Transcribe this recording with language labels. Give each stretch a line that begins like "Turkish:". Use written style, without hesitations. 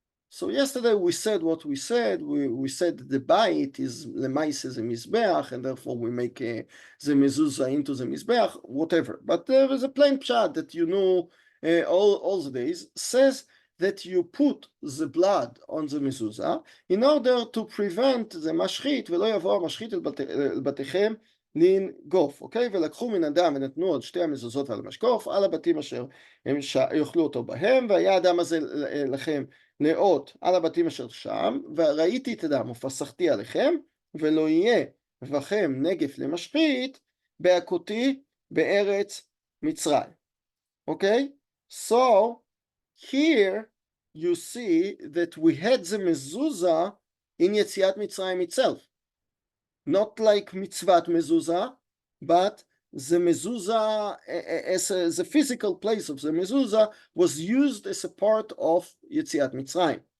English: So yesterday we said what we said. We said that the bayit is lemaise the mizbeach, and therefore we make the mezuzah into the mizbeach, whatever. But there is a plain pshat that you know all the days, says that you put the blood on the mezuzah in order to prevent the mashchit
Hebrew: ולא יבוא המשחית אל בתיכם לנגוף. אוקיי? ולקחו מן הדם ונתנו עוד 2 המזוזות על המשקוף על הבתים אשר הם יאכלו אותו בהם, והיה הדם הזה לכם לאות על הבתים אשר שם, וראיתי את הדם ופסחתי עליכם, ולא יהיה בכם נגף למשחית בהכותי בארץ מצרים.
English: Okay? So here you see that we had the mezuzah in Yetziat Mitzrayim itself. not like mitzvat mezuzah, but the mezuzah as the physical place of the mezuzah was used as a part of Yetziat Mitzrayim.